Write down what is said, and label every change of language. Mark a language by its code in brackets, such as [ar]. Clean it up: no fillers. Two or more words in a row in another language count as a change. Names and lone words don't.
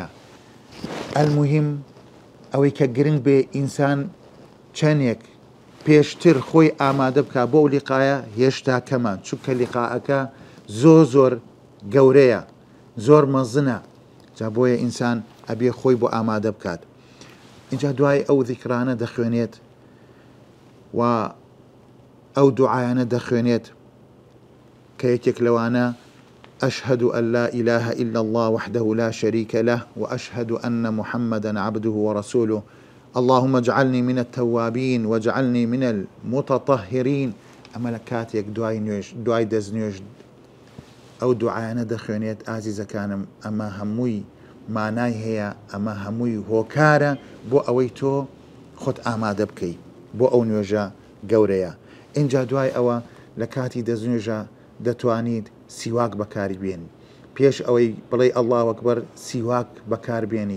[ckb] ئەلموهیم ئەوەی کە گرنگ بێ ئینسان چەندێک پێشتر خۆی ئامادە بکە بۆ ئەو لیقایە هێشتا کەمان، چونکە لیقاەکە زۆر گەورەیە، زۆر مەزنە، جا بۆیە ئینسان ئەبێ خۆی بۆ ئامادە بکات. اینجا دوای ئەو ذیکرانە دەخوێنێت و ئەو دوعایانە دەخوێنێت کە یەکێک لەوانە [ar] أشهد أن لا إله إلا الله وحده لا شريك له وأشهد أن محمدا عبده ورسوله اللهم اجعلني من التوابين واجعلني من المتطهرين. [ckb] ئەمە لە کاتێک دوای دەستنوێژ ئەو دوعایانە دەخوێنێت ئازیزەکانم ئەمە هەمووی مانای هەیە، ئەمە هەمووی هۆکارە بۆ ئەوەی تۆ خۆت ئامادە بکەیت بۆ ئەو نوێژە گەورەیە. اینجا دوای ئەوە لە کاتی دەستنوێژە دەتوانیت سیواک بەکاربێنی، پێش ئەوەی بڵێ [ar] ئەڵڵاهو ئەکبەر [ckb] سیواک بەکاربێنی.